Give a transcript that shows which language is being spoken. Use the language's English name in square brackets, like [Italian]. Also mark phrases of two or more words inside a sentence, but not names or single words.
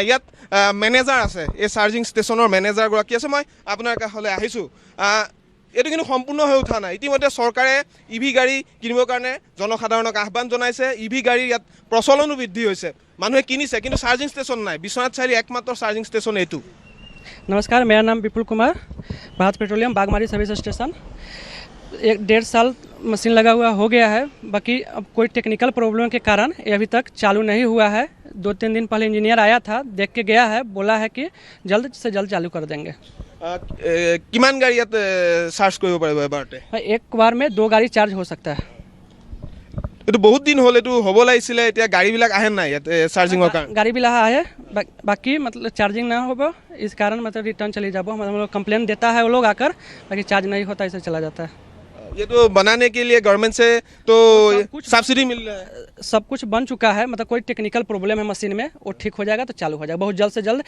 [Assamese] ইয়াত মেনেজাৰ আছে, এই [English] charging stationৰ [Assamese] মেনেজাৰগৰাকী আছে, মই আপোনাৰ কাষলৈ আহিছোঁ। এইটো কিন্তু সম্পূৰ্ণ হৈ উঠা নাই। ইতিমধ্যে চৰকাৰে EV গাড়ী কিনিবৰ কাৰণে জনসাধাৰণক আহ্বান জনাইছে। EV গাড়ীৰ ইয়াত প্ৰচলনো বৃদ্ধি হৈছে, মানুহে কিনিছে, কিন্তু [English] charging station [Assamese] নাই। বিশ্বনাথ চাৰিআলি একমাত্ৰ [English] charging station [Assamese] এইটো। [Hindi] नमस्कार, मेरा नाम विपुल कुमार, भारत पेट्रोलियम बागमारी सर्विस स्टेशन। 1.5 साल मशीन लगा हुआ हो गया है, बाकी अब कोई [English] technical problem [Hindi] के कारण ये अभी तक चालू नहीं हुआ है। 2-3 दिन पहले इंजीनियर आया था, देख के गया है, बोला है कि जल्द से जल्द चालू कर देंगे। [Assamese] কিমান গাড়ী ইয়াত চাৰ্জ কৰিব পাৰিব এবাৰতে? [Hindi] एक बार में 2 गाड़ी चार्ज हो सकता है। [Assamese] এইটো বহুত দিন হ'ল, এইটো হ'ব লাগিছিলে। এতিয়া গাড়ীবিলাক আহে নাই ইয়াত চাৰ্জিঙৰ কাৰণে? [Hindi] गाड़ी भी लगा है, बाकी मतलब चार्जिंग ना हो, इस कारण मतलब रिटर्न चली जाओ। हम लोग कंप्लेन देता है वो लोग आकर, बाकी चार्ज नहीं होता, इसे चला जाता है। ये तो बनाने के लिए गवर्नमेंट से तो सब्सिडी मिल रहा है? सब कुछ बन चुका है, मतलब कोई [English] technical problem [Hindi] है मशीन में, वो ठीक हो जाएगा तो चालू हो जाएगा बहुत जल्द से जल्द।